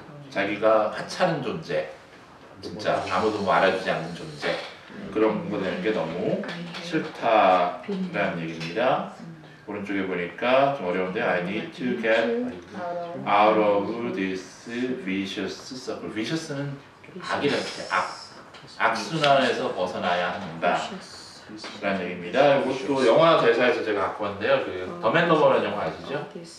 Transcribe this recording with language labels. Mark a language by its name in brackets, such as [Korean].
[Korean] 자기가 하찮은 존재, 진짜 아무도 뭐 알아주지 않는 존재 그런 거 되는 게 너무 싫다라는 얘기입니다. 오른쪽에 보니까 좀 어려운데 [English] I need to get out of this vicious circle. [Korean] vicious는 악이라는 뜻이에요. 악순환에서 벗어나야 한다 라는 얘기입니다. 이것도 영화 대사에서 제가 갖고 왔는데요. 그 더맨더머라는 영화 아시죠?